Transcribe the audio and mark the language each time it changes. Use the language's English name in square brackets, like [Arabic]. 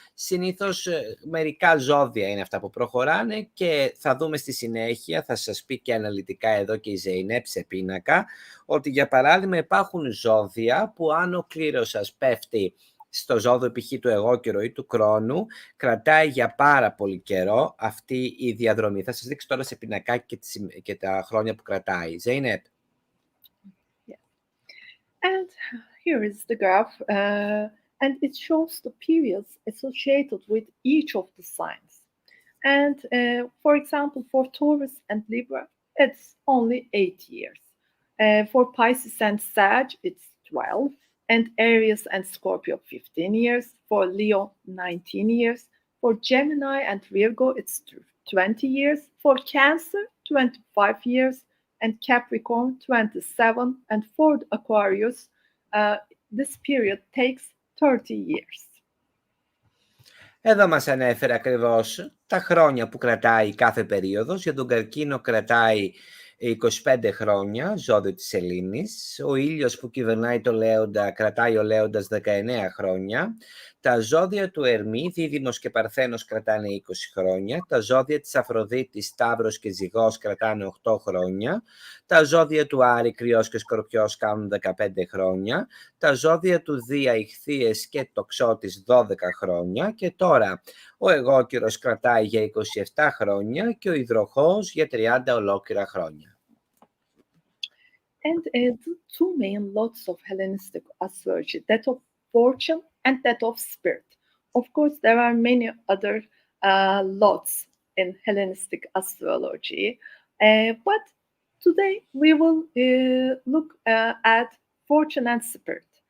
[Greek] Συνήθως μερικά ζώδια είναι αυτά που προχωράνε και θα δούμε στη συνέχεια, θα σας πει και αναλυτικά εδώ και η Zeynep σε πίνακα, ότι για παράδειγμα υπάρχουν ζώδια που αν ο κλήρος σας πέφτει στο ζώδιο π.χ. του εγώκερο ή του Κρόνου, κρατάει για πάρα πολύ καιρό αυτή η διαδρομή. Θα σας δείξω τώρα σε πινακάκι και τα χρόνια που κρατάει. Zeynep. [English] Yeah. And here is the graph, and it shows the periods associated with each of the signs. And for example, for Taurus and Libra, it's only 8 years. For Pisces and Sag, it's 12. And Aries and Scorpio, 15 years. For Leo, 19 years. For Gemini and Virgo, it's 20 years. For Cancer, 25 years. And Capricorn, 27. And for Aquarius, this period takes 30 years. [Greek] Εδώ μας ανέφερε ακριβώς τα χρόνια που κρατάει κάθε περίοδος. Για τον Καρκίνο κρατάει 25 χρόνια, ζώδιο της Σελήνης. Ο ήλιος που κυβερνάει το Λέοντα κρατάει ο Λέοντας 19 χρόνια. Τα ζώδια του Ερμή, Δίδυμος και Παρθένος κρατάνε 20 χρόνια. Τα ζώδια της Αφροδίτης, Σταύρος και Ζυγός κρατάνε 8 χρόνια. Τα ζώδια του Άρη, Κρυός και Σκορπιός κάνουν 15 χρόνια. Τα ζώδια του Δία, Ιχθύες και Τοξότης 12 χρόνια. Και τώρα ο Αιγόκυρος κρατάει για 27 χρόνια και ο Υδροχόος για 30 ολόκληρα χρόνια. [English] And the two main lots of Hellenistic astrology, that of fortune and that of spirit. Of course, there are many other lots in Hellenistic astrology, but today we will look at fortune and spirit.